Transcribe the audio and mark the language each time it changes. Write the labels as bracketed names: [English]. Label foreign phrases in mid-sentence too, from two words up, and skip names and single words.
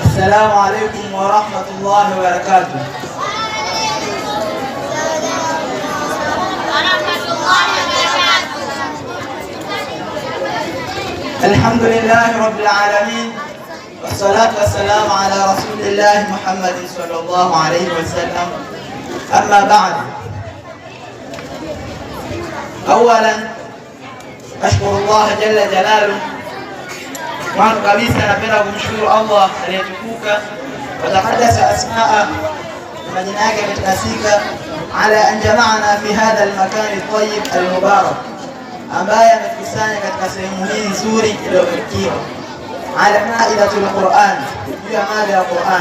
[Arabic] السلام عليكم ورحمة الله وبركاته. الحمد لله رب العالمين، والصلاة والسلام على رسول الله محمد صلى الله عليه وسلم. أما بعد، أولا أشكر الله جل جلاله. [Swahili] Mwanzo kabisa napenda kumshukuru Allah aliyetukuka [Arabic] وتقدست أسماء [Swahili] na majina yake yametakasika, [Arabic] على أن جمعنا في هذا المكان الطيب المبارك, [Swahili] ambaye ametukusanya katika sehemu hii nzuri iliyobarikiwa, [Arabic] على مائدة القرآن, [Swahili] juu ya mada ya Qur'an.